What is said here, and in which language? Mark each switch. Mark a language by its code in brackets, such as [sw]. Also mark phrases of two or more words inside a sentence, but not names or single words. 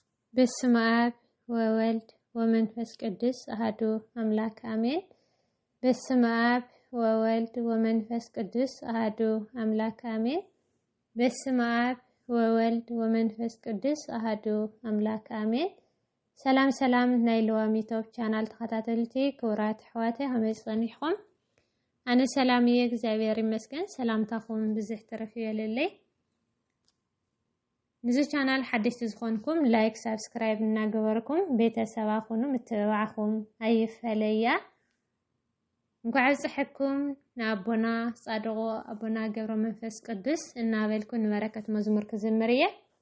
[gez] በስመ አብ ወወልድ ወመንፈስ ቅዱስ አሐዱ አምላክ አሜን። በስመ አብ ወወልድ ወመንፈስ ቅዱስ አሐዱ አምላክ አሜን። በስመ አብ ወወልድ ወመንፈስ ቅዱስ አሐዱ አምላክ አሜን። [ti] ሰላም ናይ ሎዋሚ ዩቲዩብ ቻናል ተኸታተልቲ ክቡራት ኣሕዋተይ ከመይ ፀኒሕኩም? ኣነ ሰላም እየ እግዚአብሔር ይመስገን። ሰላምታኩም ብዙሕ ትረፍ ይበለለይ። ንዚ ቻናል ሓደሽቲ ዝኾንኩም [en] like subscribe [ti] እናገበርኩም ቤተሰብ ኣኹኑ ምትብባዕኹም ኣይፈለያ። እንኳዕ በፅሕኩም ንኣቦና ጻድቁ ኣቦና ገብረ መንፈስ ቅዱስ እናበልኩ ንበረከት መዝሙር ክዝምር እየ።